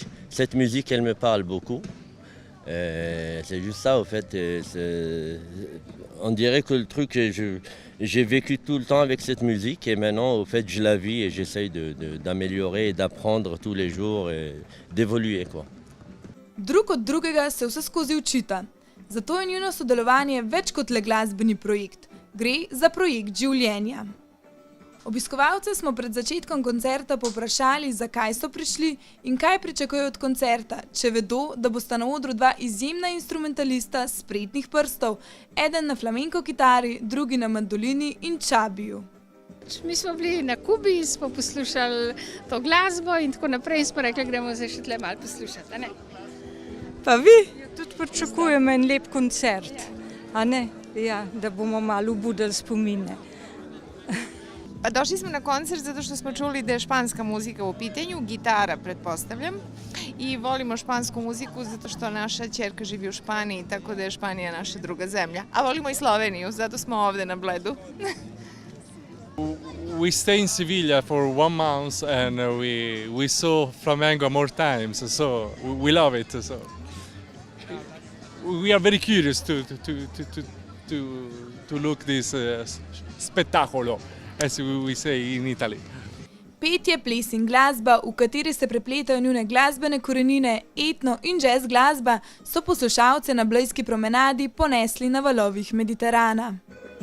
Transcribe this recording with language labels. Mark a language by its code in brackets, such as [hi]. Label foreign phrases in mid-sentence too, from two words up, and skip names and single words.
[fr] Cette musique, elle me parle beaucoup. C'est juste ça, au fait. On dirait que le truc, j'ai vécu tout le temps avec cette musique. Et maintenant, au fait, je la vis et j'essaye d'améliorer et d'apprendre tous les jours et d'évoluer, quoi. [sl] Drug od drugega se vse skozi učita. Zato je njuno sodelovanje več kot le glasbeni projekt. Gre za projekt življenja. Obiskovalce smo pred začetkom koncerta povprašali, zakaj so prišli in kaj pričakujejo od koncerta, če vedo, da bosta na odru dva izjemna instrumentalista spretnih prstov, eden na flamenko kitari, drugi na mandolini in čabiju. Mi smo bili na Kubi, smo poslušali to glasbo in tako naprej in smo rekli, gremo zdaj še tle malo poslušati, a ne? Pa vi? Tudi pričakujemo en lep koncert, a ne? Ja, da bomo malo obudili spomine. [sr] Pa došli smo na koncert zato što smo čuli da je španska muzika u pitanju, gitara pretpostavljam, i volimo špansku muziku zato što naša ćerka živi u Španiji, tako da je Španija naša druga zemlja. A volimo i Sloveniju, zato smo ovde na Bledu. [en] We stay in Sevilla for 1 month and we saw flamenco more times, so we love it. So we are very curious to look this spettacolo, as we say in Italy. [sl] Petje, ples in glasba, v kateri se prepletajo njune glasbene korenine, etno in jazz glasba, so poslušalce na Blejski promenadi ponesli na valovih Mediterana.